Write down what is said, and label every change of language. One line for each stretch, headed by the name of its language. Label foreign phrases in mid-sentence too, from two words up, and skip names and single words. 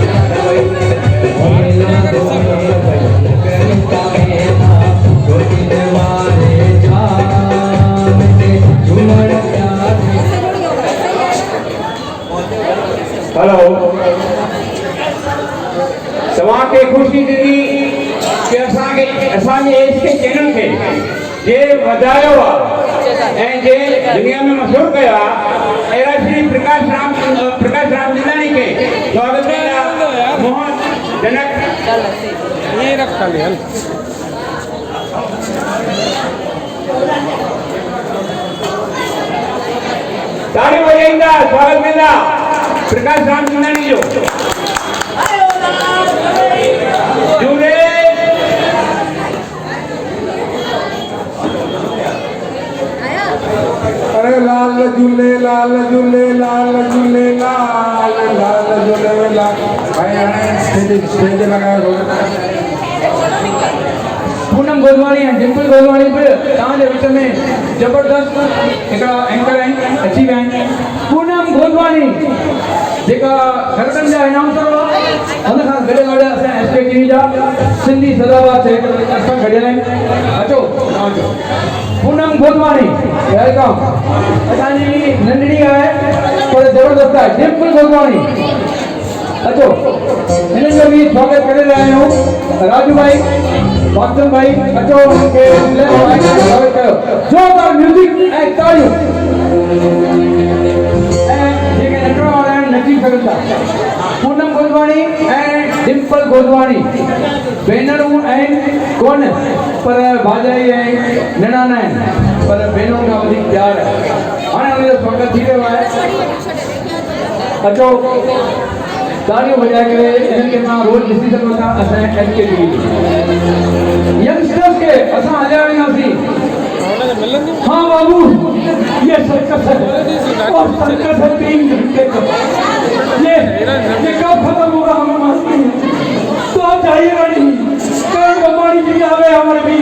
Sindhi: हेलो तव्हांखे ख़ुशी थींदी कि असांजे SK चैनल खे जे वधायो आहे ऐं जे दुनिया में मशहूर कयो आहे अहिड़ा श्री प्रकाश रामचंदानी खे स्वागत कंदा मोहन जनक ये रख खाली हल ताली बजाईंदा स्वागत कंदा प्रकाश रामचंदानी जो झूले अरे लाल झूले लाल झूले लाल झूले लाल लाल झूले लाल भाई हाणे स्टेज लगायो पूनम गोदवाणी ऐं डिम्पल गोदवाणी बि तव्हांजे विच में ज़बरदस्त हिकिड़ा एंकर आहिनि अची विया आहिनि पूनम गोदवाणी जेका गरबनि जा अनाउंसर हुआ हुन सां गॾु असां SKTV जा सिंधी सदाबहार सेलिब्रिटी असां गॾियल आहिनि अचो पूनम गोदवाणी वेलकम असांजी नंढड़ी आहे पर ज़बरदस्त आहे डिम्पल गोदवाणी अचो हिननि जो बि स्वागत करे रहिया आहियूं राजू भाई वासन भाई अचो उनके स्वागत कयो जोरदार म्यूजिक ऐं तालियूं ऐं जेके नचण वारा आहिनि नची सघनि था पूनम गोदवाणी ऐं डिम्पल गोदवाणी भेनरूं आहिनि कोन पर भाॼाई ऐं निणान आहिनि पर भेनरुनि खां वधीक प्यार आहे हाणे हुनजो स्वागत थी रहियो आहे अचो तालियूं बजाए करे इन्हनि खे तव्हां रोज़ ॾिसी सघो था असांजे SKTV यंगस्टर्स खे असां हलिया वेंदासीं
Hindi: हाँ बाबू ये सर्कस है और सर्कस है 3 घंटे का ये कब खत्म होगा हमें मालूम नहीं तो आप जाइएगा नहीं करण बम्बानी जी आ गए हमारे